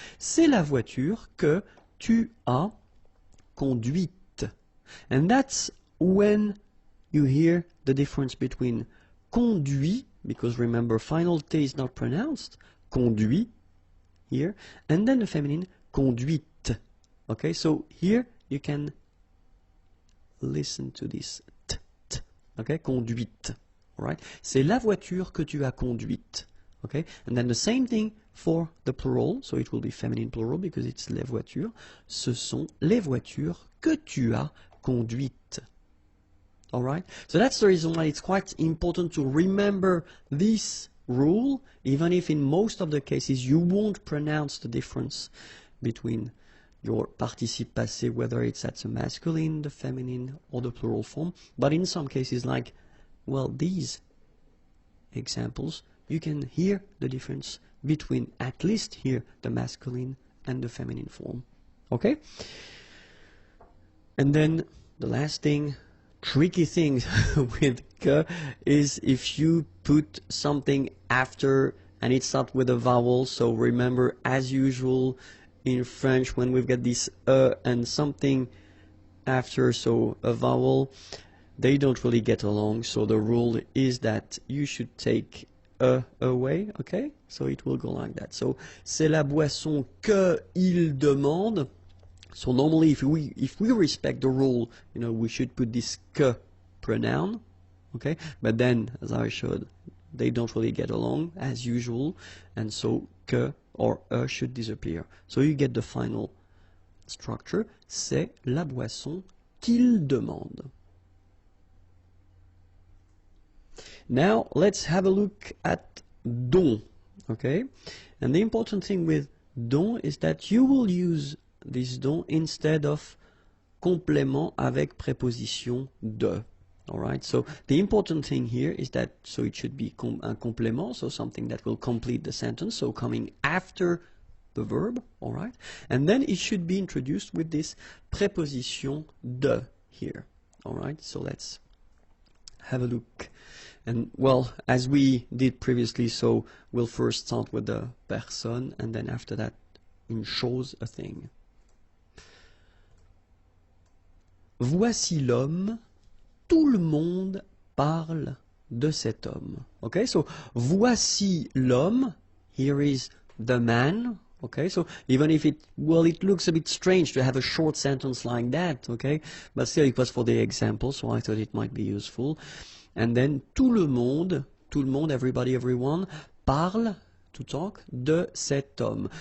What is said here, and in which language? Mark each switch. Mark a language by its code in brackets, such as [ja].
[fr] C'est la voiture que tu as conduite. [en] And that's when you hear the difference between conduit, because remember, final T is not pronounced, conduit, here, and then the feminine, conduite. Okay, so here you can listen to this t, okay, conduite. All right, [fr] c'est la voiture que tu as conduite. [en] Okay, and then the same thing for the plural, so it will be feminine plural because it's les voitures. [fr] Ce sont les voitures que tu as conduites. [en] All right, so that's the reason why it's quite important to remember this rule, even if in most of the cases you won't pronounce the difference between your participe passé, whether it's at the masculine, the feminine, or the plural form. But in some cases, like, well, these examples, you can hear the difference between, at least here, the masculine and the feminine form. Okay? And then the last thing, tricky thing with que is if you put something after and it's not with a vowel. So remember, as usual in French, when we've got this and something after, so a vowel, they don't really get along. So the rule is that you should take away, okay? So it will go like that. [fr] So c'est la boisson que il demande. [en] So normally if we respect the rule, you know, we should put this que pronoun, okay? But then, as I showed, they don't really get along as usual, and so que or should disappear. So you get the final structure. [fr] C'est la boisson qu'il demande. [en] Now let's have a look at dont, okay? And the important thing with dont is that you will use this dont instead of complément avec préposition de. All right, so the important thing here is that, so it should be un complément, so something that will complete the sentence, so coming after the verb, all right? And then it should be introduced with this préposition de here, all right? So let's have a look. And well, as we did previously, so we'll first start with the personne, and then after that, une chose, a thing. [fr] Voici l'homme, tout le monde parle de cet homme. [en] Okay, so [fr] voici l'homme, [en] here is the man. Okay, so even if it looks a bit strange to have a short sentence like that, okay, but still it was for the example, so I thought it might be useful. And then [fr] tout le monde, [en] everybody, everyone, parle, to talk, [fr] de cet homme.